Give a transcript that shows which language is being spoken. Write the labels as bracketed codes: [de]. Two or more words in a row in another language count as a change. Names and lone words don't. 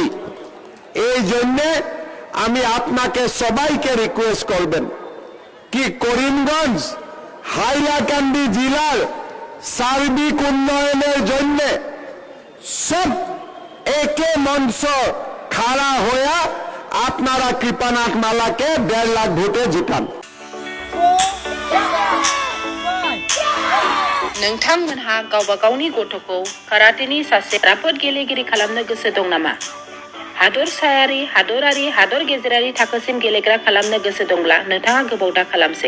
[bn] এই জন্যে আমি আপনাকে সবাইকে রিকোয়েস্ট করবেন কি করিমগঞ্জ হাইলাকান্দি জেলার সার্বিক উন্নয়নের জন্য সব একে মঞ্চ খাড়া হয়ে আপনারা কৃপানাথ মালাকে 1.5 লাখ ভোটে জিতান। [brx] नोंथांमोनहा गावबा गावनि गथ'खौ काराटेनि सासे राफोद गेलेगिरि खालामनो गोसो दं नामा? हादरसायारि, हादरारि, हादर गेजेरारि थाखोसिम गेलेग्रा खालामनो गोसो दंब्ला नोंथाङा गोबाव दा खालामसै।